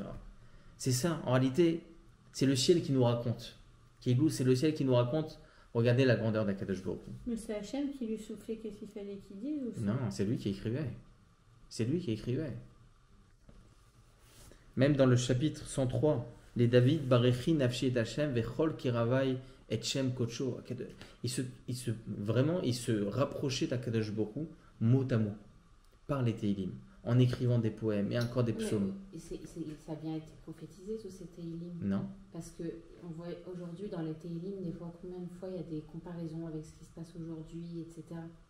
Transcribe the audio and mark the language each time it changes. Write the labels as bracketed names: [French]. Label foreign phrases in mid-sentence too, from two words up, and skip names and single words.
[French] C'est ça, en réalité, c'est le ciel qui nous raconte. Keilou, c'est le ciel qui nous raconte. Regardez la grandeur d' [Hebrew] הקדוש ברוך הוא. [French] Mais c'est Hachem qui lui soufflait qu'est-ce qu'il fallait qu'il dise ou Non, c'est lui qui écrivait. C'est lui qui écrivait. Même dans le chapitre 103, les David, [Hebrew] ברכי נפשי את ה' וכל קרבי את שם קדשו. [French] Il se rapprochait d' [Hebrew] הקדוש ברוך הוא, [French] mot à mot, par les Teilim, en écrivant des poèmes et encore des psaumes. Ça a bien été prophétisé, tous ces Teilim. Non. Parce qu'on voit aujourd'hui dans les Teilim, des fois, combien de fois il y a des comparaisons avec ce qui se passe aujourd'hui, etc.